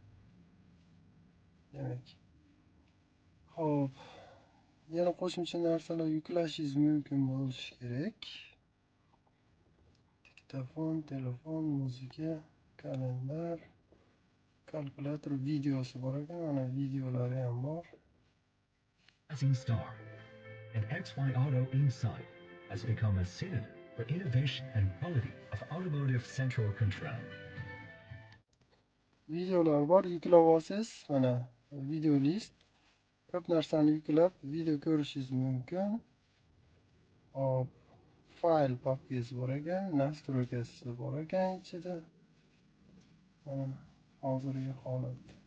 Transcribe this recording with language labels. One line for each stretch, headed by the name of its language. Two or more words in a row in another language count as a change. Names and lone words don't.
Uzbek: Demak. Hop. Yana qo'shimcha narsalar yuklashingiz mumkin bo'lishi kerak. Diktafon, telefon, muzika, kalendar, kalkulator, videosi bor ekan, mana videolari ham bor.
English: Rising star, and XY Auto Insight has become a synonym for innovation and quality of automotive central control.
Uzbek: videolar bor, yuklab olsangiz, mana video list. Ko'p narsani yuklab video ko'rishingiz mumkin. Hop, fayl papkasi bor ekan, nastroykasi bor ekan ichida. Mana hozirgi holat.